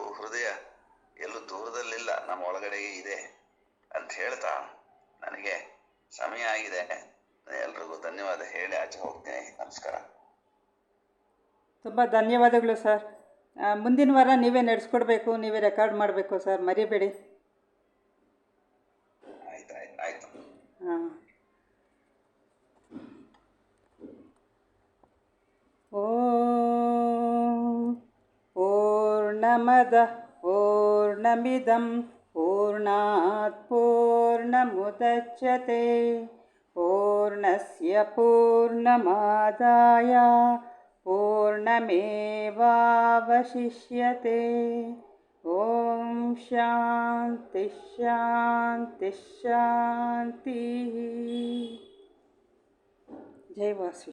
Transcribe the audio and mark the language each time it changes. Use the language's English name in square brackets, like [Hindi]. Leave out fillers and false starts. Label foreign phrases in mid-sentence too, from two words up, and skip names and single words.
[Kannada] ಹೃದಯ ಎಲ್ಲೂ ದೂರದಲ್ಲಿಲ್ಲ, ನಮ್ಮ ಒಳಗಡೆಗೆ ಇದೆ ಅಂತ ಹೇಳ್ತಾ ನನಗೆ ಸಮಯ ಆಗಿದೆ. ಎಲ್ರಿಗೂ ಧನ್ಯವಾದ ಹೇಳಿ ಆಚೆ ಹೋಗ್ತೀನಿ. ನಮಸ್ಕಾರ. ತುಂಬ ಧನ್ಯವಾದಗಳು ಸರ್. ಮುಂದಿನ ವಾರ ನೀವೇ ನಡೆಸ್ಕೊಡ್ಬೇಕು, ನೀವೇ ರೆಕಾರ್ಡ್ ಮಾಡಬೇಕು ಸರ್, ಮರಿಬೇಡಿ. ಆಯ್ತು. ಹಾಂ. [Sanskrit] ಓಂ ಪೂರ್ಣಮದ ಪೂರ್ಣಮಿದಂ ಪೂರ್ಣಾತ್ ಪೂರ್ಣಮುದಚ್ಯತೆ ಪೂರ್ಣಸ್ಯ ಪೂರ್ಣಮಾದಾಯ ಪೂರ್ಣಮೇವಾವಶಿಷ್ಯತೆ. ಓಂ ಶಾಂತಿ ಶಾಂತಿ ಶಾಂತಿ. [Kannada] ಜೈ ವಾಸವಿ.